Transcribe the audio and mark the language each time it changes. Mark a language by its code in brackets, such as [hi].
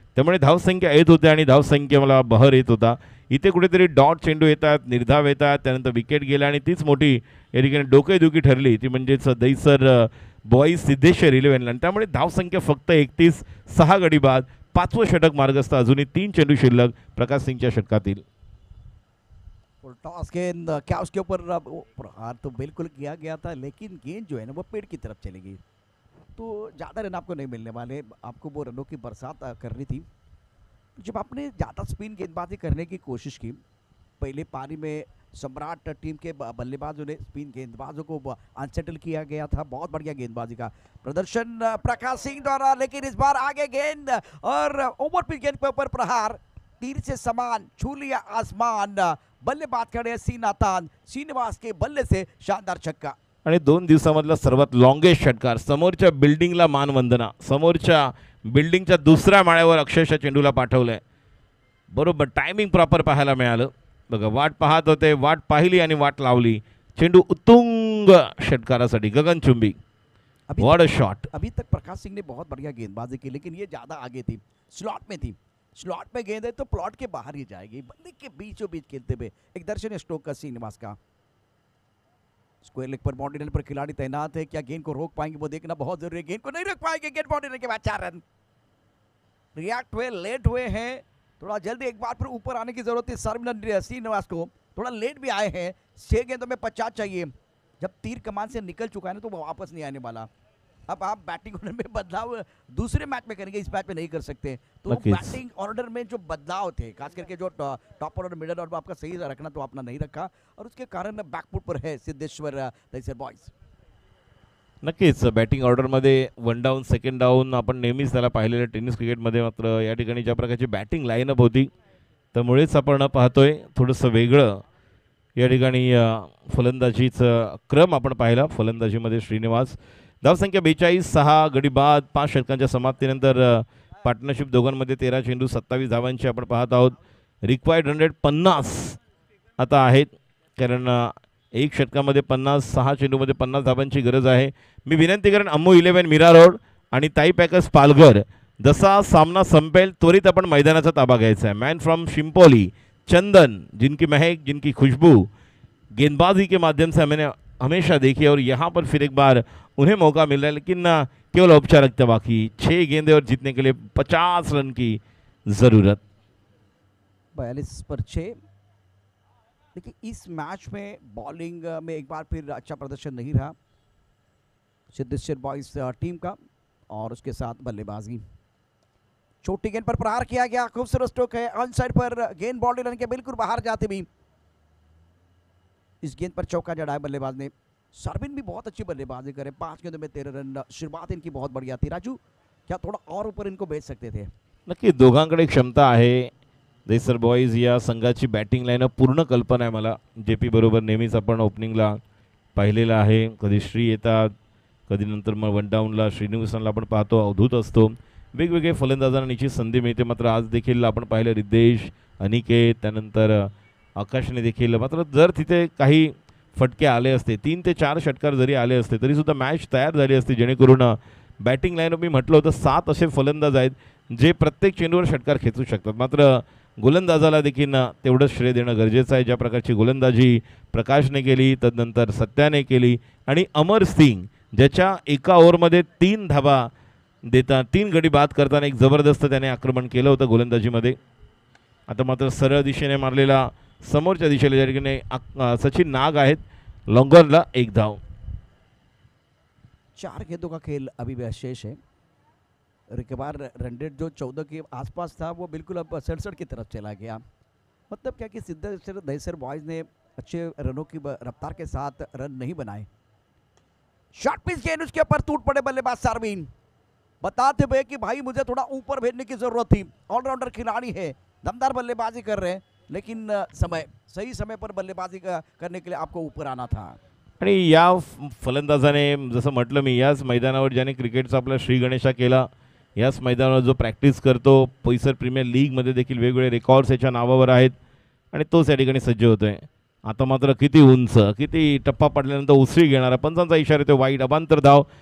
[mr] त्यामुळे धावसंख्या येत होते आणि धावसंख्येला बहर येत होता. इथे कुठेतरी डॉट चेंडू येतात, निर्धाव येतात, त्यानंतर विकेट गेला आणि तीच मोठी या ठिकाणी डोकेदुखी ठरली ती म्हणजेच दैसर बॉईज सिद्धेश्वर 11. आणि त्यामुळे धावसंख्या फक्त 31, 6 गडी बाद, 5वं षटक मार्गस्थ, अजूनही 3 चेंडू शिल्लक प्रकाश सिंगच्या षटकातील. [hi] टॉस गेंद, क्या उसके ऊपर प्रहार तो बिल्कुल किया गया था लेकिन गेंद जो है ना वो पेड़ की तरफ चली गई. तो ज़्यादा रन आपको नहीं मिलने वाले, आपको वो रनों की बरसात करनी थी। जब आपने ज़्यादा स्पिन गेंदबाजी करने की कोशिश की, पहले पारी में सम्राट टीम के बल्लेबाजों ने स्पिन गेंदबाजों को अनसेटल किया गया था। बहुत बढ़िया गेंदबाजी का प्रदर्शन प्रकाश सिंह द्वारा, लेकिन इस बार आगे गेंद और ओवर पिच गेंद के ऊपर प्रहार, तीर से समान छू लिया आसमान। बल्लेबाज खड़े श्रीनिवास के बल्ले से शानदार छक्का। [mr] आणि 2 दिवसामधला सर्वात लॉंगेस्ट षटकार, समोरच्या बिल्डिंगला मानवंदना, समोरच्या बिल्डिंगच्या दुसऱ्या माळ्यावर अक्षरशः चेंडूला पाठवलंय. बरोबर टायमिंग प्रॉपर पाहायला मिळालं. बघा वाट पाहत होते, वाट पाहिली आणि वाट लावली. चेंडू उत्तुंग षटकारासाठी गगनचुंबी. [en] What a shot. [hi] अभी तक प्रकाश सिंह ने बहुत बढ़िया गेंदबाजी की, लेकिन ये ज़्यादा आगे थी, स्लॉट में थी। स्लॉट में गेंद है तो प्लॉट के बाहर ही जाएगी, बल्ले के बीचों बीच खेलते हुए एक दर्शनीय स्ट्रोक का श्रीनिवास का। स्क्वायर लेग पर बाउंड्री लाइन पर खिलाड़ी तैनात है, क्या गेंद को रोक पाएंगे वो देखना बहुत जरूरी है। गेंद को नहीं रोक पाएंगे, गेंद बाउंड्री लाइन के बाद 4 रन। रिएक्ट हुए, लेट हुए हैं, थोड़ा जल्दी एक बार फिर ऊपर आने की जरूरत है श्रीनिवास को, थोड़ा लेट भी आए हैं। 6 गेंदों में 50 चाहिए। जब तीर कमान से निकल चुका है ना तो वो वापस नहीं आने वाला। अब आप बैटिंग ऑर्डर में बदलाव दूसरे मैच में करेंगे, इस मैच में नहीं कर सकते। तो बैटिंग ऑर्डर में जो बदलाव थे, खास करके जो टॉप ऑर्डर मिडल ऑर्डर आपका सही रखना तो आपने नहीं रखा, और उसके कारण बैकफुट पर है सिद्धेश्वर दहिसर बॉयज। [mr] नक्कीच बॅटिंग ऑर्डरमध्ये 1 डाऊन 2nd डाऊन आपण नेहमीच त्याला पाहिलेलं टेनिस क्रिकेटमध्ये. मात्र या ठिकाणी ज्या प्रकारची बॅटिंग लाईनअप होती त्यामुळेच आपण पाहतोय थोडंसं वेगळं या ठिकाणी फलंदाजीचं क्रम आपण पाहिला. फलंदाजीमध्ये श्रीनिवास, धावसंख्या 42, 6 गडी बाद, 5 षटकांच्या समाप्तीनंतर पार्टनरशिप दोघांमध्ये 13 चेंडू 27 धावांची आपण पाहत आहोत. रिक्वायर्ड 150 आता आहेत, कारण 1 षटकामध्ये 50, 6 चेंडूमध्ये 50 धावांची गरज आहे. मी विनंती करेन अम्मू 11 मीरा रोड आणि ताई पॅकर्स पालघर, जसा सामना संपेल त्वरित आपण मैदानाचा ताबा घ्यायचा है. [en] man from [hi] शिंपोली चंदन, जिनकी महक जिनकी खुशबू गेंदबाजी के माध्यम से मैंने हमेशा देखी और यहाँ पर फिर एक बार उन्हें मौका मिल रहा है, लेकिन केवल औपचारिकता बाकी. 6 गेंदे और जीतने के लिए 50 रन की ज़रूरत. 42 पर 6। देखिए इस मैच में बॉलिंग में एक बार फिर अच्छा प्रदर्शन नहीं रहा सिद्धेश्वर बॉयज टीम का, और उसके साथ बल्लेबाजी छोटी गेंद पर प्रहार किया गया, खूबसूरत स्ट्रोक है ऑन साइड पर, गेंद बाउंड्री लाइन के बिल्कुल बाहर जाते भी इस गेंद पर चौका जड़ा है बल्लेबाज ने। सरबिन भी बहुत अच्छी बल्लेबाजी करे, 5 गेंदों में 13 रन, शुरुआत इनकी बहुत बढ़िया थी। राजू क्या थोड़ा और ऊपर इनको भेज सकते थे? [mr] नक्की दोघांकडे क्षमता आहे. दहिसर बॉयज या संघाची बॅटिंग लाईनअप पूर्ण कल्पना आहे मला. JP बरोबर नेहमीच आपण ओपनिंगला पाहिलेलं आहे. कधी श्री येतात, कधी नंतर मग 1 डाऊनला श्रीनिवासनला आपण पाहतो, अवधूत असतो. वेगवेगळे फलंदाजांना निश्चित संधी मिळते. मात्र आज देखील आपण पाहिलं रिद्देश, अनिकेत, त्यानंतर आकाशने देखील. मात्र जर तिथे काही फटके आले असते, 3 ते 4 षटकार जरी आले असते तरीसुद्धा मॅच तयार झाली असती, जेणेकरून बॅटिंग लाईनअप मी म्हटलं होतं 7 असे फलंदाज आहेत जे प्रत्येक चेंडूवर षटकार खेचू शकतात. मात्र गोलंदाजाला देखील तेवढंच श्रेय देणं गरजेचं आहे. ज्या प्रकारची गोलंदाजी प्रकाशने केली, तदनंतर सत्याने केली, आणि अमर सिंग ज्याच्या एका ओव्हरमध्ये 3 धावा देता 3 गडी बाद करताना एक जबरदस्त त्याने आक्रमण केलं होतं गोलंदाजीमध्ये. आता मात्र सरळ दिशेने मारलेला समोरच्या दिशेला ज्या ठिकाणी सचिन नाग आहेत, लॉन्गॉनला 1 धाव. [hi] 4 गेंदों का खेल अभी भी शेष है, और एक बार रन रेट जो 14 के आसपास था वो बिल्कुल अब 67 की तरफ चला गया। मतलब क्या कि सिद्धेश्वर दहिसर बॉयज ने अच्छे रनों की रफ्तार के साथ रन नहीं बनाए। शॉर्ट पिच गेंद, उसके ऊपर टूट पड़े बल्लेबाज सार्विन, बताते हुए कि भाई मुझे थोड़ा ऊपर भेजने की जरूरत थी। ऑलराउंडर खिलाड़ी है, दमदार बल्लेबाजी कर रहे हैं, लेकिन सही समय पर बल्लेबाजी करने के लिए आपको ऊपर आना था। [mr] आणि या फलंदाजाने जसं म्हटलं मी, याच मैदानावर ज्याने क्रिकेटचा आपला श्री गणेशा केला, याच मैदानावर जो प्रॅक्टिस करतो, पैसर प्रीमियर लीगमध्ये देखील वेगवेगळे रेकॉर्ड्स याच्या नावावर आहेत, आणि तोच या ठिकाणी सज्ज होतोय. आता मात्र किती उंच, किती टप्पा पडल्यानंतर उसळी घेणारा, पंचांचा इशारा येतो वाईट, अबांतर धाव.